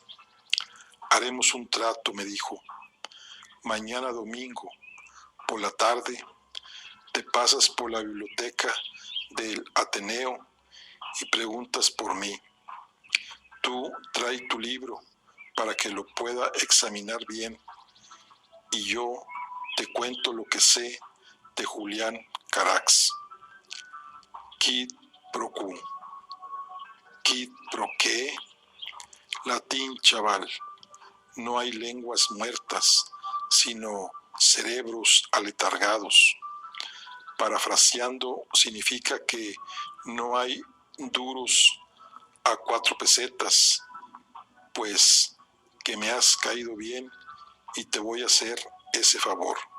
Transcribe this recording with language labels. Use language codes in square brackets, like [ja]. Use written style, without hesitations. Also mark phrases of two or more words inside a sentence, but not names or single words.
[es] Haremos un trato, me dijo. Mañana domingo, por la tarde, te pasas por la biblioteca del Ateneo y preguntas por mí. Tú trae tu libro para que lo pueda examinar bien y yo te cuento lo que sé de Julián Carax. [la] Quid pro quo. Quid pro qué. [es] Latín, chaval. No hay lenguas muertas, sino cerebros aletargados. Parafraseando, significa que no hay duros a 4 pesetas, pues que me has caído bien y te voy a hacer ese favor.